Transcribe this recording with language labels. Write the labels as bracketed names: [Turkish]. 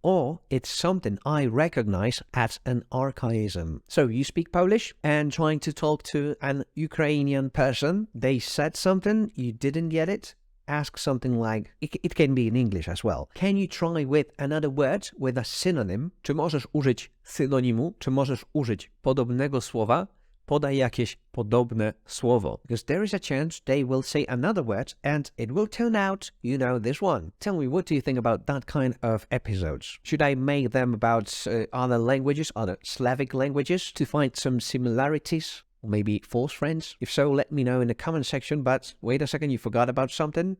[English] Or it's something I recognize as an archaism. So you speak Polish and trying to talk to an Ukrainian person, they said something, you didn't get it. Ask something like, it can be in English as well. Can you try with another word, with a synonym? [Polish] Czy możesz użyć synonimu? Czy możesz użyć podobnego słowa? Podaj jakieś podobne słowo. [English] Because there is a chance they will say another word and it will turn out, you know, this one. Tell me, what do you think about that kind of episodes? Should I make them about other languages, other Slavic languages, to find some similarities? Or maybe false friends? If so, let me know in the comment section. But wait a second, you forgot about something?